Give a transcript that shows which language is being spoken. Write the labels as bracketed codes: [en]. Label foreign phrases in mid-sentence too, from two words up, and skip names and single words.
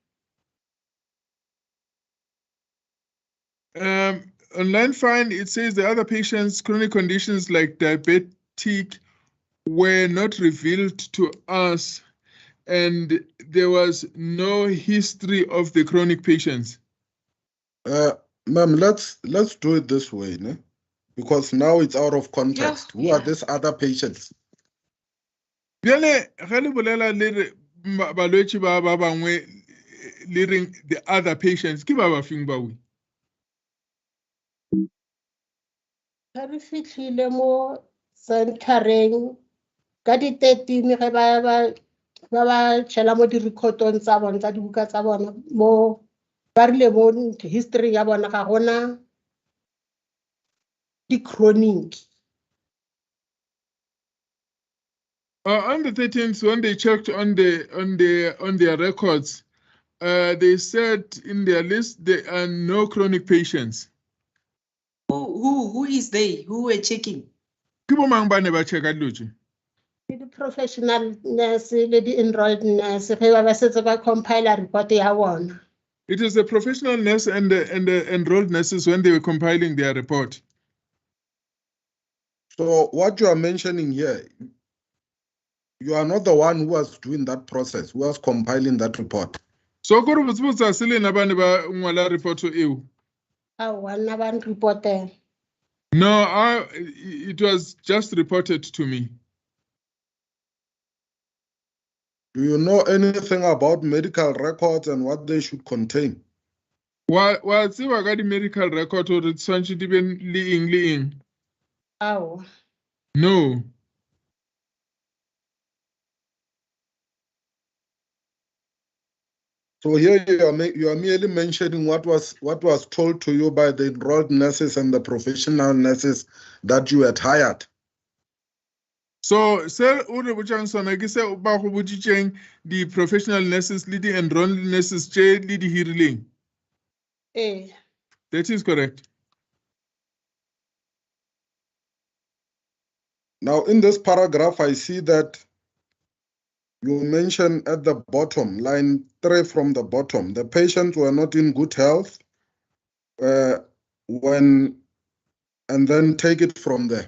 [en] On line 5, it says the other patients' chronic conditions like diabetic were not revealed to us, and there was no history of the chronic patients. Ma'am, let's do it this way, ne? Because now it's out of context. Who are these other patients? [nso] Bjale ge le bolela le re balwetse ba bangwe le reng [en] the other patients [nso] ke ba ba feng ba we? Ha re fitlhile mo centereng ka di 13 ge ba tšhela mo di-recordong tsa bona tsa dibuka tsa bona mo ba rile mo history ya bona ga gona di-chronic. [en] On the 13th, when they checked on their records, they said in their list there are no chronic patients. Who is they? Who were checking? [nso] Ke bo mang ba ne ba checka dilo tse? [en] The professional nurse [nso] le [en] di-enrolled nurse [nso] ge ba setse ba [en] compiler report [nso] ya bona. [en] It is the professional nurse and the enrolled nurses when they were compiling their report. So what you are mentioning here, you are not the one who was doing that process, who was compiling that report. [nso] So go re botsebotsa se le na ba ne ba ngwala report eo? Nna ba reporter. [en] No, it was just reported to me. Do you know anything about medical records and what they should contain? [nso] Wa tseba ka di [en] medical record or it [nso] tshwantse di be le eng? [en] No. So here you are merely mentioning what was told to you by the enrolled nurses and the professional nurses that you had hired. [nso] So se o re botsang sona ke se ba go botsitseng di [en] professional nurses [nso] le di [en] enrolled nurses [nso] tse le di hirileng. [en] That is correct. Now in this paragraph I see that you mention at the bottom, line 3 from the bottom, the patients were not in good health and then take it from there.